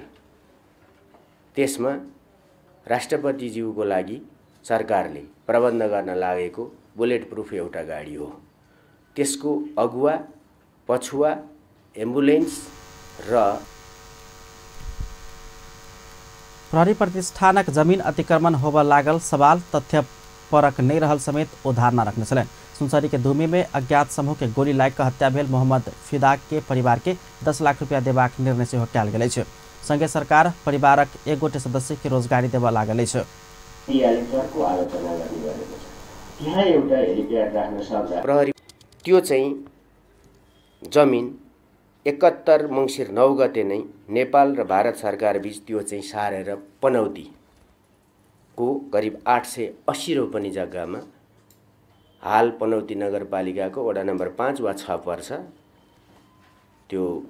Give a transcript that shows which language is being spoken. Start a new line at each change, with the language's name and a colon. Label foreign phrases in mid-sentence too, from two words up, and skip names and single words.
Nepali: त्यसमा राष्ट्रपतिज्यूको लागि सरकारले प्रबन्ध गर्न लागेको बुलेट प्रूफ एउटा गाडी हो। त्यसको अगुवा पछुवा एम्बुलेन्स र
Maithili: प्रहरी प्रतिष्ठानक जमीन अतिक्रमण होब लागल सवाल तथ्य परक नहीं रहल समेत ओ धारणा रखने छलन। सुनसरी के धूमी में अज्ञात समूह के गोली लाग हत्या भेल मोहम्मद फिदा के परिवार के 10 लाख रुपया देबाक निर्णय से कयल गेल छ। संगे सरकार परिवारक एक गोटे सदस्य के रोजगारी देवा लागल छ।
Nepali: प्रहरी त्यो चाहिँ जमिन 71 मङ्सिर 9 गते नै नेपाल र भारत सरकार बीच त्यो चाहिँ सारेर पनौतीको करिब 880 रोपनी जग्गामा हाल पनौती नगरपालिकाको वडा नम्बर 5 वा 6 पर्छ त्यो